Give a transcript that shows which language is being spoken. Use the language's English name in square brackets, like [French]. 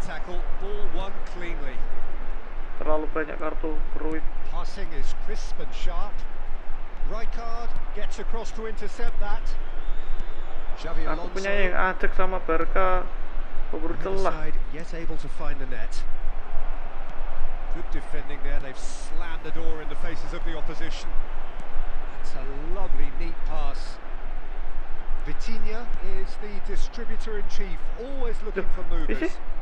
[English] Tackle, ball won cleanly. [Indonesian] Terlalu banyak kartu Cruyff. [English] Passing is crisp and sharp. Rijkaard gets across to intercept that. [Indonesian] Xavi Aku Alonso. punya yang Ajax sama Barca. Keburu celah. [English] Side yet able to find the net. Good defending there. They've slammed the door in the faces of the opposition. That's a lovely, neat pass. Vitinha is the distributor in chief, always looking for movers.